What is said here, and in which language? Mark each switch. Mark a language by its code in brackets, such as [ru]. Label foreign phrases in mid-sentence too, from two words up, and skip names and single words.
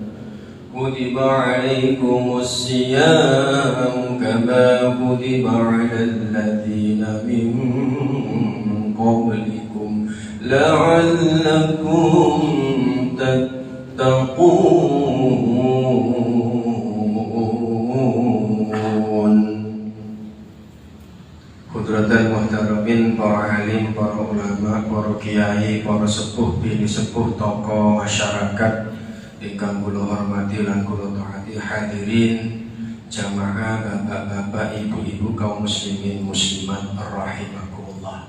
[ar] كما كتب على الذين من قبلكم لعلكم تتقون. حضرات المحترمين, [jv] para alim, para ulama, para kiai, para sepuh, bini sepuh, tokoh masyarakat ingkang kula hormati lan kula taati, hadirin jamaah, bapak-bapak, ibu-ibu, kaum muslimin muslimat rahimakumullah.